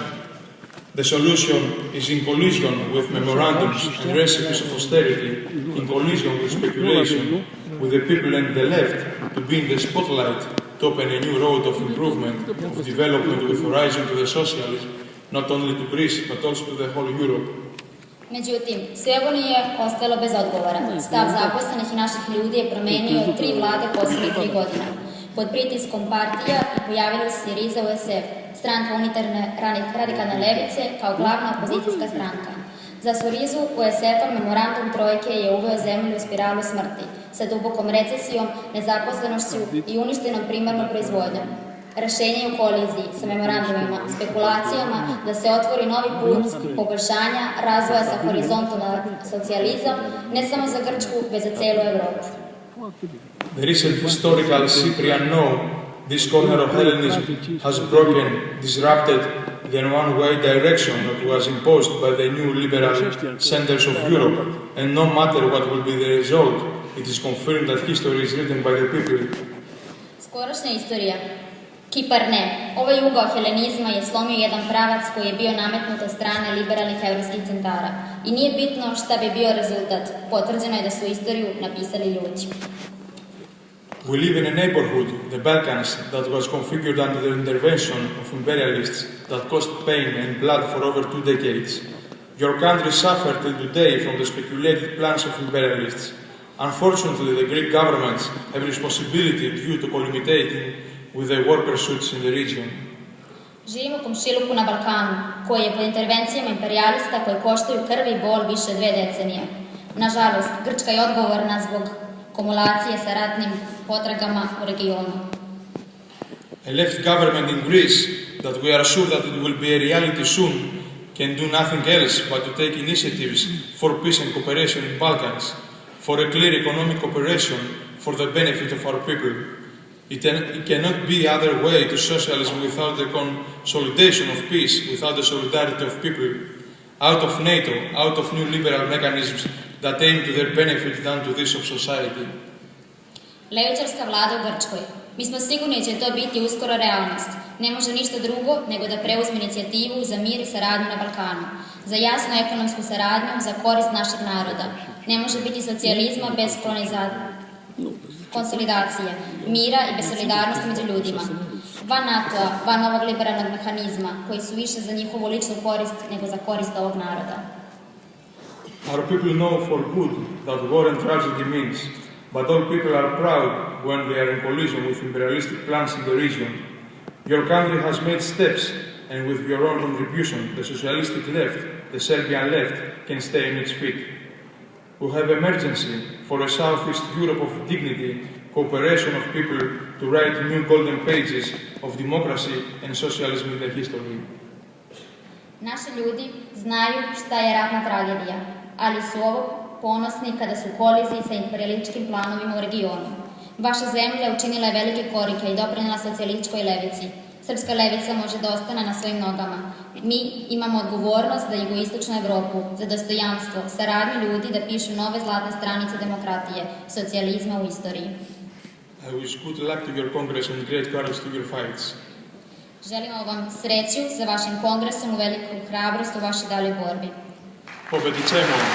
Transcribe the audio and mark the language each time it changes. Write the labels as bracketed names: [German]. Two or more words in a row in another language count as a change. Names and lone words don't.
[English] The solution is in collision with memorandums and recipes of austerity, in collision with speculation, with the people and the left to be in the spotlight to open a new road of improvement, of development with horizon to the socialism, not only to Greece, but also to the whole Europe. [Serbian] Međutim, sve ovo nije ostalo bez odgovora. Stav zaposlenih i naših ljudi je promenio 3 vlade posljednjih 3 godina. Pod pritiskom partija pojavila se Syriza USF, stranka unitarne radikalne levice, kao glavna opozicijska stranka. Za Syrizu USF-a memorandum Trojke je uveo zemlju u spiralu smrti, sa dubokom recesijom, nezaposlenošću i uništenom primarnom proizvodnjom. Rešenje je u koliziji sa memorandumima, spekulacijama da se otvori novi put poboljšanja razvoja sa horizontom na socijalizam, ne samo za Grčku, već za celu Evropu. [English] The recent historical Cyprian no, this corner of Hellenism, has broken, disrupted the one-way direction that was imposed by the new liberal centers of Europe, and no matter what will be the result, it is confirmed that history is written by the people. [Serbian] Skorašnja istorija. Kipar ne. Ovaj ugao helenizma je slomio jedan pravac koji je bio nametnut od strane liberalnih evropskih centara. I nije bitno šta bi bio rezultat. Potvrđeno je da su istoriju napisali ljudi. [English] We live in a neighborhood, the Balkans, that was configured under the intervention of imperialists that caused pain and blood for over 2 decades. Your country suffered till today from the speculated plans of imperialists. Unfortunately, the Greek governments have responsibility due to collimating with the war pursuits in the region. [Serbian] Živimo u komšiluku na Balkanu, koji je pod intervencijama imperialista koji koštaju krv i bol više 2 decenije. Nažalost, Grčka je odgovorna zbog kumulacije sa ratnim potragama u regionu. [English] A left government in Greece, that we are sure that it will be a reality soon, can do nothing else but to take initiatives for peace and cooperation in Balkans, for a clear economic cooperation for the benefit of our people. It cannot be other way to socialism without the consolidation of peace, without the solidarity of people, out of NATO, out of new liberal mechanisms that aim to their benefit than to this of society. [Serbian] Levičarska vlada u Grčkoj. Mi smo sigurni da će to biti uskoro realnost. Ne može ništa drugo nego da preuzme inicijativu za mir i saradnju na Balkanu, za jasnu ekonomsku saradnju, za korist našeg naroda. Ne može biti socijalizma bez konsolidacije, mira i bez solidarnosti među ljudima. Van NATO-a, van ovog liberalnog mehanizma, koji su više za njihovu ličnu korist nego za korist ovog naroda. [English] Our people know for good that war and tragedy means, but all people are proud when they are in collision with imperialistic plans in the region. Your country has made steps, and with your own contribution, the socialistic left, the Serbian left, can stay on its feet. We have emergency for a Southeast Europe of dignity, cooperation of people to write new golden pages of democracy and socialism in the history. [Serbian] Naši ljudi znaju šta je ratna tragedija, ali su ovo ponosni kada su u koliziji sa imperialističkim planovima u regionu. Vaša zemlja učinila je velike korake i doprinela socijalističkoj levici. Srpska levica može da ostane na svojim nogama. Mi imamo odgovornost za jugoistočnu Evropu, za dostojanstvo, saradnju ljudi da pišu nove zlatne stranice demokratije, socijalizma u istoriji. [English] I wish good luck to your Congress and great courage to your fights. [Serbian] Želimo vam sreću sa vašim kongresom, u veliku hrabrost u vašoj daljoj borbi. Pobedicemo!